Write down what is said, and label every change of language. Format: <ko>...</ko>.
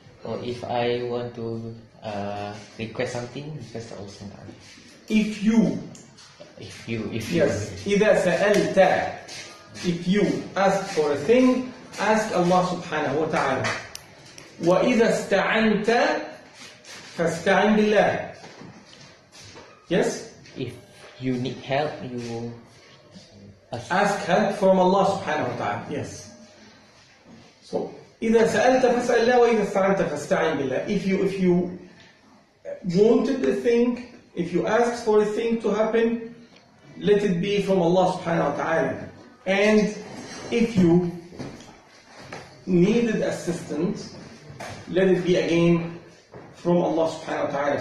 <en>Or if I want to request something, request also. If you yes,</en> <ar>إذا سألت,</ar> <en>if you ask for a thing, ask Allah subhanahu wa ta'ala.</en> <ar>وإذا استعنت فاستعن بالله.</ar> <en>Yes? If you need help, you ask help from Allah subhanahu wa ta'ala. Yes.</en> <ar>So إذا سألت فاسأل الله وإذا استعنت فاستعن بالله.</ar> <en>If you wanted a thing, if you asked for a thing to happen, let it be from Allah subhanahu wa ta'ala. And if you needed assistance, let it be again from Allah subhanahu wa ta'ala.</en>